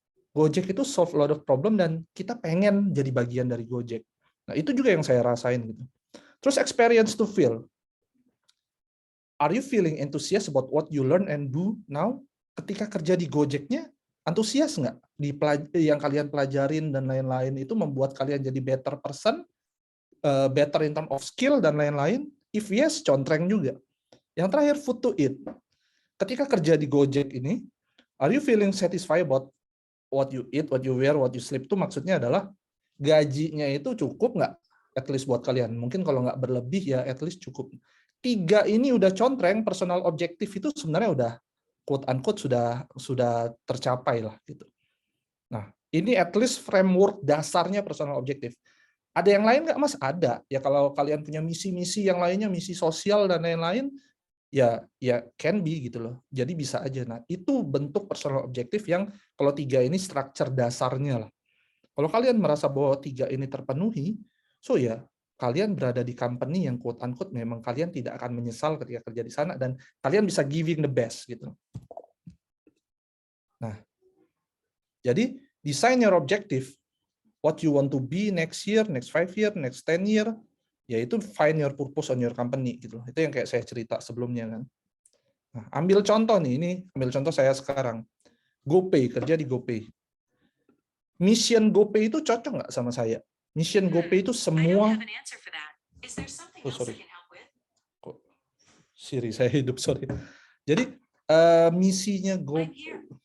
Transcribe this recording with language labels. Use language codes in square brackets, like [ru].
[id] Gojek itu [en] solve a lot of problem [id] dan kita pengen jadi bagian dari Gojek. Nah, itu juga yang saya rasain gitu. [en] Terus experience to feel. Are you feeling enthusiastic about what you learn and do now? [id] Ketika kerja di Gojeknya, antusias nggak? Yang kalian pelajarin dan lain-lain itu membuat kalian jadi [en] better person, better in terms of skill [id] dan lain-lain? [en] If yes, [id] contreng juga. Yang terakhir, [en] food to eat. [id] Ketika kerja di Gojek ini, [en] are you feeling satisfied about what you eat, what you wear, what you sleep? [id] Itu maksudnya adalah gajinya itu cukup nggak? At least buat kalian. Mungkin kalau nggak berlebih ya [en] at least [id] cukup. 3 ini udah contreng, personal objektif itu sebenarnya udah quote unquote sudah tercapai lah gitu. Nah, Ini at least framework dasarnya personal objective. Ada yang lain nggak, Mas? Ada. Ya kalau kalian punya misi-misi yang lainnya, misi sosial dan lain-lain, ya [en] can be [id] gitu loh. Jadi bisa aja. Nah, itu bentuk personal objective yang kalau 3 ini structure dasarnya lah. Kalau kalian merasa bahwa 3 ini terpenuhi, so ya kalian berada di company yang quote unquote memang kalian tidak akan menyesal ketika kerja di sana dan kalian bisa [en] giving the best [id] gitu. Nah, jadi [en] design your objective, what you want to be next year, next 5 year, next 10 year, [id] yaitu [en] find your purpose on your company gitu. [id] Itu yang kayak saya cerita sebelumnya kan. Nah, ambil contoh nih, ini ambil contoh saya sekarang. GoPay, kerja di GoPay. Mission GoPay itu cocok nggak sama saya? Mission GoPay itu semua... [en] Oh, sorry. [id] Kok Siri saya hidup, [en] sorry. [id] Jadi, misinya GoPay...